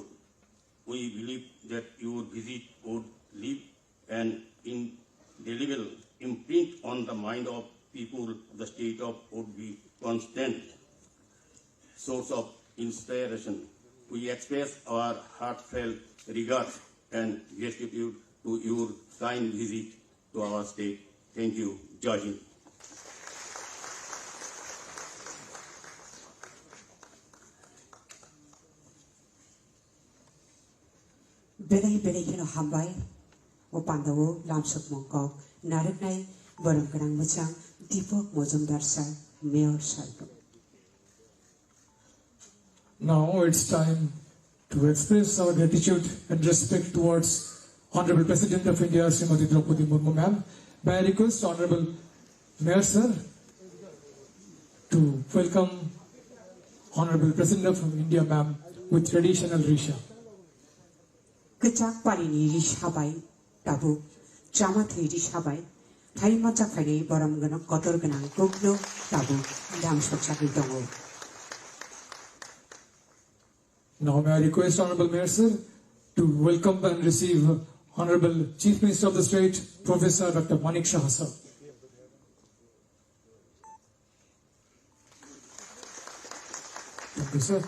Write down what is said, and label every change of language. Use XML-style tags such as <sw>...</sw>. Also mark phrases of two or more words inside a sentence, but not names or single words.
<en>We believe that your visit would leave an indelible imprint on the mind of people of the state of would be constant source of inspiration. We express our heartfelt regard and gratitude to your kind visit to our state. Thank you,</en> <hi>जय हिंद.</hi> <trp>Belai kena hambai, opandawo lamsuk mongkok, narik barang kerang macam Deepak Majumdar sir, Mayor sir.</trp> <en>Now it's time to express our gratitude and respect towards Honorable President of India, Srimati Draupadi Murmu ma'am. May I request Honorable Mayor sir to welcome Honorable President of India ma'am with traditional risha.</en> <trp>Kecak palini rishabai, tabu, camat rishabai, thai macak fai baram ganang kotor ganang kuklo tabu, dam soksak dongo.</trp> <en>Now may I request Honorable Mayor sir to welcome and receive Honorable Chief Minister of the State, Professor Dr. Manik Shah sir. Thank you, sir.</en>